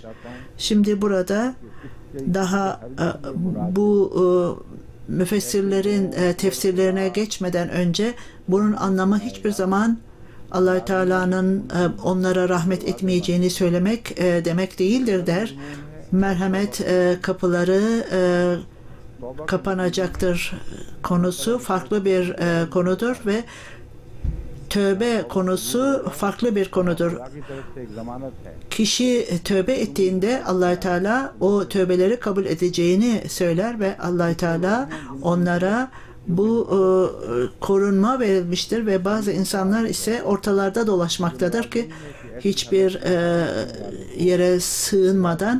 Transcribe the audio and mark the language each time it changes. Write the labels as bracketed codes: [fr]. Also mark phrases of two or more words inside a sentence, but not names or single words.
[tr] Şimdi burada daha bu müfessirlerin tefsirlerine geçmeden önce bunun anlamı hiçbir zaman Allah-u Teala'nın onlara rahmet etmeyeceğini söylemek demek değildir der. Merhamet kapıları kapanacaktır konusu farklı bir konudur ve tövbe konusu farklı bir konudur. [ur] کی طرف سے ایک ضمانت ہے [tr] Kişi tövbe ettiğinde Allah-u Teala o tövbeleri kabul edeceğini söyler ve Allah-u Teala onlara bu korunma verilmiştir ve bazı insanlar ise ortalarda dolaşmaktadır ki hiçbir yere sığınmadan.